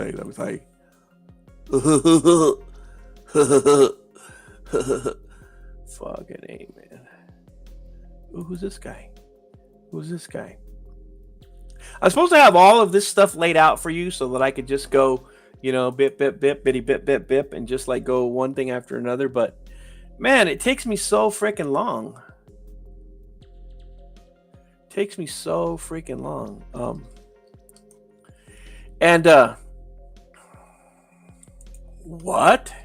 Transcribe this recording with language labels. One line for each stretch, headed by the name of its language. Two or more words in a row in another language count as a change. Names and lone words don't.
English: Fucking A, man. Ooh, who's this guy? Who's this guy? I'm supposed to have all of this stuff laid out for you so that I could just go, bip, bip, bip, bitty, bip, bip, bip, and just like go one thing after another. But man, it takes me so freaking long. Takes me so freaking long. What?